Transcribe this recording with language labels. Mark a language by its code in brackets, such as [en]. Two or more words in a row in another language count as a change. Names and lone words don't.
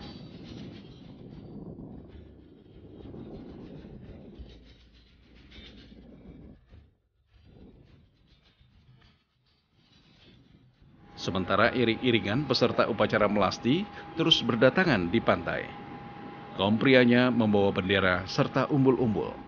[id] Sementara iring-iringan peserta upacara melasti terus berdatangan di pantai. Kaum prianya membawa bendera serta umbul-umbul.